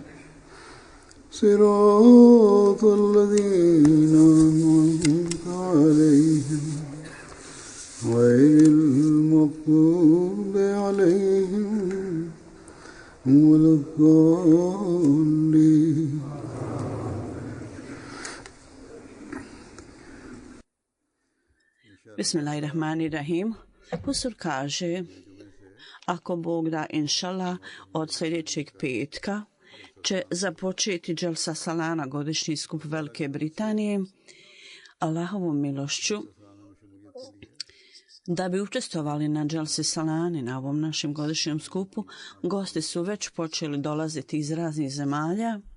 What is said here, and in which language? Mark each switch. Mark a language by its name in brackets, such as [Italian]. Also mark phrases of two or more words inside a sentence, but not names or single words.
[Arabic] صراط الذين أنعمت عليهم غير المغضوب عليهم ولا الضالين. Bismillahirrahmanirrahim. [Bosnian] Pusur kaže, ako Bog da, inšala, od sljedećeg petka će započeti Dželsa Salana, godišnji skup Velike Britanije. Allahovom milošću, da bi učestvovali na Dželsi Salani, na ovom našem godišnjem skupu, gosti su već počeli dolaziti iz raznih zemalja.